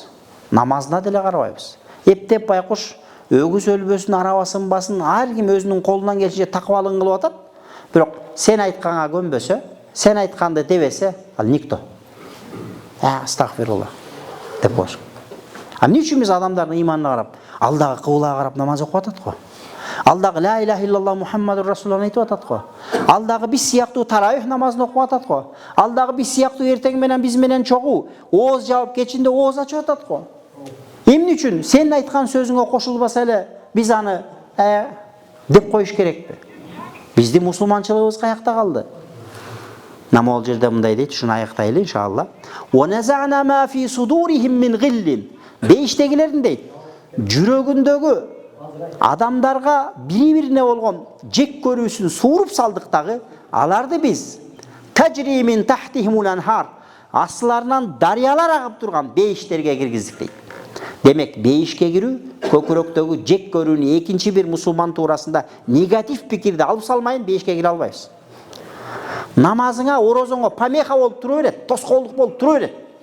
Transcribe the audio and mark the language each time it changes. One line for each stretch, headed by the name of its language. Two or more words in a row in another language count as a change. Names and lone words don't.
Kyrgyz: Намазына деле карабайбыз. Эптеп байкуш өгүз өлбөсүн, арабасын басын, ар ким өзүнүн колунан келишинче такыбалыгын кылып атат. Бирок сен айтканга көнбөсө, сен айтканды дебесе, ал никто. Астагфирулла деп кош. Эмне үчүн биз адамдардын ыйманына карап, алдагы кыблага карап намаз окуп атат го? Алдагы
Arabic: لا إله إلا الله محمد رسول الله
Kyrgyz: айтып атат го? Алдагы биз сыяктуу таравих намазын окуп атат го? Алдагы биз сыяктуу эртең менен биз менен чогуу ооз жаап кечинде ооз ачып атат го? Эмне үчүн сен айткан сөзүңө кошулбаса эле биз аны деп коюш керекпи? Биздин мусулманчылыгыбыз каякта калды? Намол жерде мындай дейт, шуну аяктайлы иншалла.
Arabic: ونزعنا ما في صدورهم من غل.
Kyrgyz: Бейиштегилердин дейт, жүрөгүндөгү адамдарга бири-бирине болгон жек көрүүсүн сууруп салдык дагы, аларды биз
Arabic: تجري من تحتهم الأنهار,
Kyrgyz: астыларынан дарыялар агып турган бейиштерге киргиздик дейт. Демек, бейишке кирүү көкүрөктөгү жек көрүүнү экинчи бир мусулман туурасында негатив пикирди алып салмайын, бейишке кире албайбыз. Намазыңа, орозоңо помеха болуп тура берет, тоскоолдук болуп тура берет.